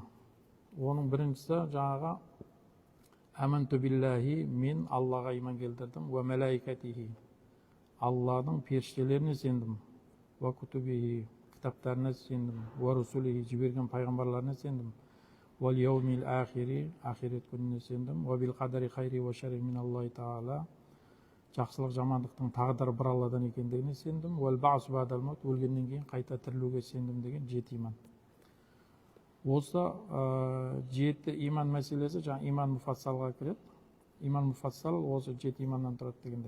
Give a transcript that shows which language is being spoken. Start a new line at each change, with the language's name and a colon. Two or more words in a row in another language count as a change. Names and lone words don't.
Kazakh: Оның біріншісі жаңағы
Arabic: آمنت بالله,
Kazakh: мен Аллаға иман келтірдім,
Arabic: وملائكته,
Kazakh: Алланың періштелеріне сендім,
Arabic: وكتبه,
Kazakh: кітаптарына сендім,
Arabic: ورسله,
Kazakh: жіберген пайғамбарларына сендім,
Arabic: واليوم الآخر,
Kazakh: ахирет күніне сендім,
Arabic: وبالقدر خيره وشره من الله تعالى,
Kazakh: жақсылық жамандықтың тағдыры бір Алладан екендігіне сендім,
Arabic: والبعث بعد الموت,
Kazakh: өлгеннен кейін қайта тірілуге сендім деген 7 иман. Осы 7 иман мәселесі жаңа иман муфассалға кіреді. Иман муфассал осы 7 иманнан тұрады дегендей.